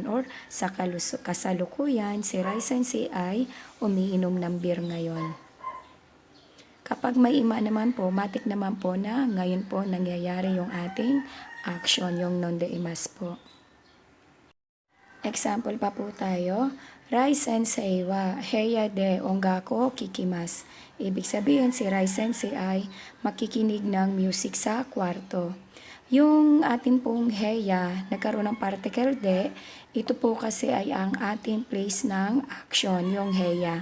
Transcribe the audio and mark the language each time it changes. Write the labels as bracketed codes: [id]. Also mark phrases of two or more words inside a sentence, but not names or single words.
[tl] Or sa kasalukuyan, si Rai Sensei ay umiinom ng beer ngayon. Kapag may ima naman po, matik naman po na ngayon po nangyayari yung ating action, yung non-de-imas po. Example pa po tayo. [ja] ライ先生は部屋で音楽聞きます. [tl] Ibig sabihin si Rai Sensei ay makikinig ng music sa kwarto. Yung atin pong heya, nagkaroon ng particle de, ito po kasi ay ang ating place ng action, yung heya.